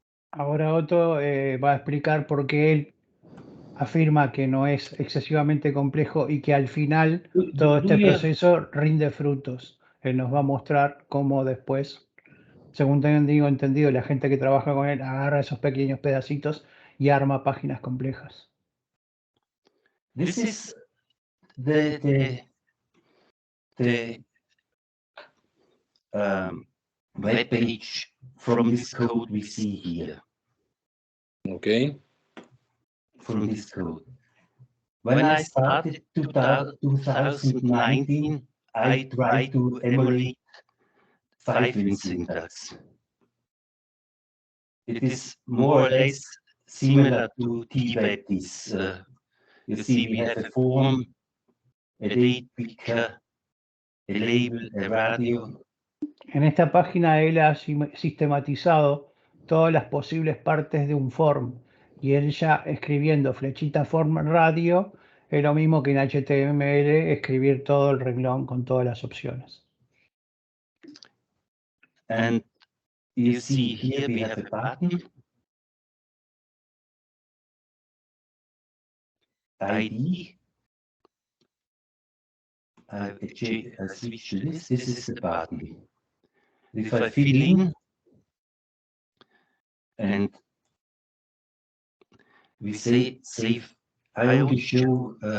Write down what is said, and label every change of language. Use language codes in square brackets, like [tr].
[es] Ahora Otto va a explicar por qué él afirma que no es excesivamente complejo y que al final todo este proceso rinde frutos. Él nos va a mostrar cómo después, según tengo entendido, la gente que trabaja con él agarra esos pequeños pedacitos y arma páginas complejas. [en] This is the web page from this code we see here. Okay. From this code. When I started 2019, I tried to emulate 5-win syntax. It is more or less similar to T-Web. You see, we have a form, a date picker, a label, a radio. [es] En esta página él ha sistematizado todas las posibles partes de un form y él ya escribiendo flechita form radio es lo mismo que en HTML escribir todo el renglón con todas las opciones. [en] And you see here we have a button, ID. I switch to this. This is the button. If I fill in and we say save, I only show.